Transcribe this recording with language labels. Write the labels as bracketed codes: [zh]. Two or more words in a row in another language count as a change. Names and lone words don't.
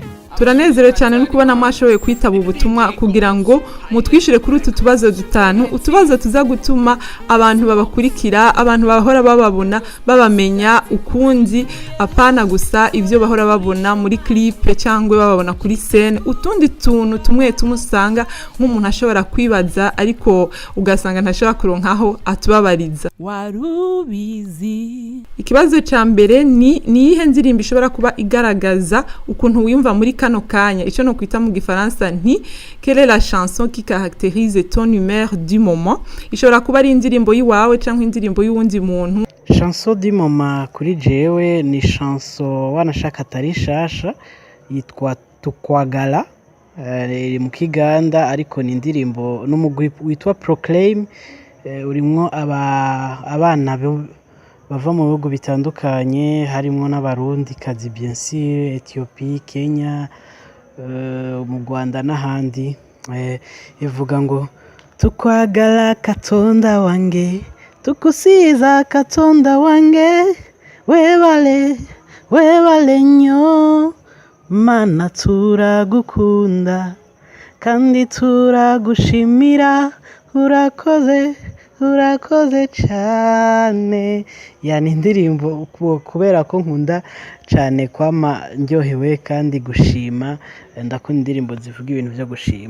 [rn] Turanezerewe cyane no kubona mwashoboye kwitaba ubutumwa kugira ngo mutwishire kuri utu tubazo dutanu, utubazo tuza gutuma abantu babakurikira, abantu bahora bababona babamenya ukundi, apana gusa ivyo bahora babona muri clip cyangwa bababona kuri scene, utundi tuntu tumwe tumusanga nk'umuntu ashobora kwibaza ariko ugasanga ntashobora kuronkaho atubabariza. Warubizi. Ikibazo ca mbere ni ihe ndirimbo ishobora kuba igaragaza ukuntu wiyumva muri kano kanya, ico no kwita mu gifaransa nti [fr] quelle est la chanson qui caractérise ton humeur du moment. [rn] Ishobora kuba ari indirimbo yiwawe canke indirimbo y'uwundi muntu. [fr] Chanson du moment [rn] kuri jewe ni chanson wanashaka atari shasha, yitwa Tukwagala, iri mu Kiganda ariko ni indirimbo n'umugwi witwa Proclaim, urimwo abana bava mu bihugu bitandukanye, harimo n'abarundi kazi [fr] bien sûr, [rn] Ethiopie, Kenya, mu Rwanda n'ahandi. Ivuga ngo [lg] tukwagala katonda wange, tukusiza katonda wange, webale nnyo [rn] mana turagukunda kandi turagushimira, urakoze cyane. Yani indirimbo kubera ko nkunda cyane kwama ndyohewe kandi gushima, ndakunda indirimbo zivuga ibintu byo gushima.